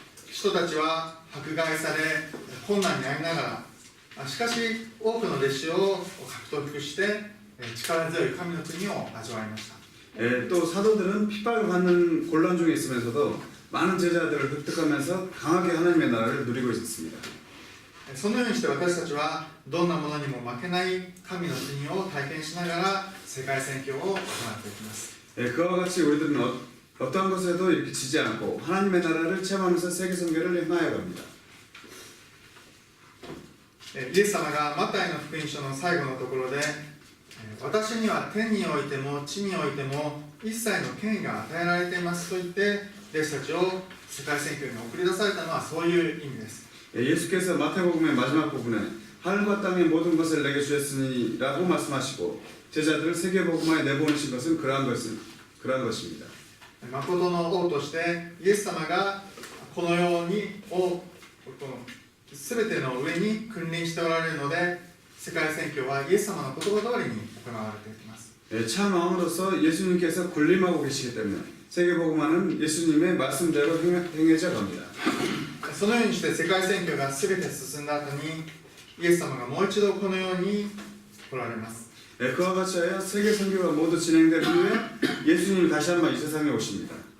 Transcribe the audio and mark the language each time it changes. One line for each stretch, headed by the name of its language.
Japanese: 人たちは迫害され困難にありながらしかし多くの弟子を獲得して力強い神の国を味わいました。
Korean: 또 사도들은 핍박을 받는 곤란 중에 있으면서도 많은 제자들을 획득하면서 강하게 하나님의 나라를 누리고 있었습니다.
Japanese: そのようにして私たちはどんなものにも負けない神の国を体験しながら世界宣教を行っていきます。
Korean: 그와 같이 우리들은 어떠한 것에도 이렇게 지지 않고 하나님의 나라를 체험하면서 세계 선교를 행하여 갑니다.
Japanese: イエス様がマタイの福音書の最後のところで私には天においても地においても一切の権威が与えられていますと言って弟子たちを世界宣教に送り出されたのはそういう意味です。
Korean: 예수께서 마태복음의 마지막 부분에 하늘과 땅의 모든 것을 내게 주셨으니라고 말씀하시고 제자들을 세계복음화에 내보내신 것은 그러한 것입니다.
Japanese: 誠の王としてイエス様がこのように全ての上に君臨しておられるので世界宣教はイエス様の言葉通りに行われていきます。
Korean: 참 왕으로서 예수님께서 군림하고 계시기 때문에 세계복음화는 예수님의 말씀대로 행해져 갑니다.
Japanese: そのようにして世界宣教が全て進んだ後にイエス様がもう一度このように来られます。
Korean: 그와 같이 하여 세계 선교가 모두 진행된 후에 예수님이 다시 한번 이 세상에 오십니다.